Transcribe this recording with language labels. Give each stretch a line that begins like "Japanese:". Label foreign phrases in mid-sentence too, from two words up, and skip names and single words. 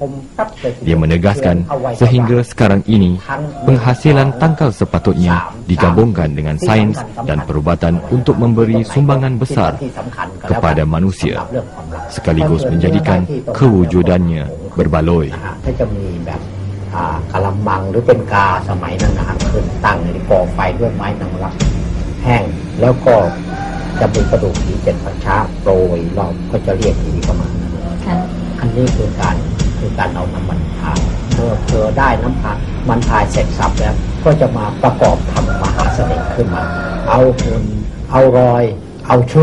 Malay: Dia menegaskan sehingga sekarang ini penghasilan tangkal sepatutnya digabungkan dengan sains dan perubatan untuk memberi sumbangan besar kepada manusia sekaligus menjadikan kewujudannya berbaloi.
Thai: กะละมังหรือเป็นกาสมัยนั้นนะครับขึ้นตั้งในกองไฟด้วยไม้นางรักแห้งแล้วก็จะมีกระดูกผี7 ประชาโปรยรอบก็จะเรียกผีเข้ามาอันนี้คือการเอา น้ำมันพายเมื่อเธอได้น้ำมันพายเสร็จสับแล้วก็จะมาประกอบทำมหาเสน่ห์ขึ้นมาเอาหุ่นเอารอยเอาชื่อ